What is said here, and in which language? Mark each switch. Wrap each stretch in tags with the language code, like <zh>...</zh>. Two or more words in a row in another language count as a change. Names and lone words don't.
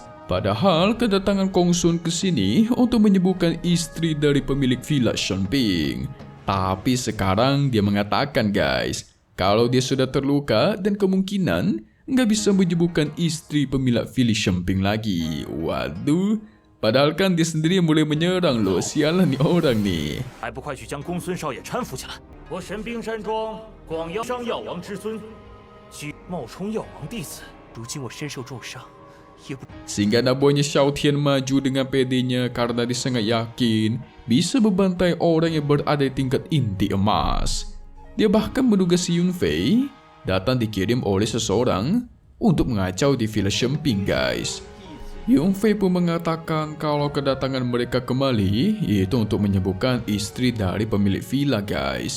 <id>Padahal kedatangan Kong Sun ke sini untuk menyembuhkan istri dari pemilik villa Shenping. Tapi sekarang dia mengatakan, guys, kalau dia sudah terluka dan kemungkinan nggak bisa menyembuhkan istri pemilik villa Shenping lagi. Waduh, padahal kan dia sendiri mulai menyerang loh. Sialan nih orang nih.</id> <zh>还不快去将公孙少爷搀扶起来！我神兵山庄广阳商药王之孙，居冒充药王弟子，如今我身受重伤，也不</zh> <id>Sehingga anak buahnya Xiao Tian maju dengan pedenya karena dia sangat yakin bisa membantai orang yang berada di tingkat inti emas. Dia bahkan menduga si Yun Fei datang dikirim oleh seseorang untuk mengacau di villa Shenping, guys. Yun Fei pun mengatakan kalau kedatangan mereka kembali yaitu untuk menyembuhkan istri dari pemilik villa, guys.</id>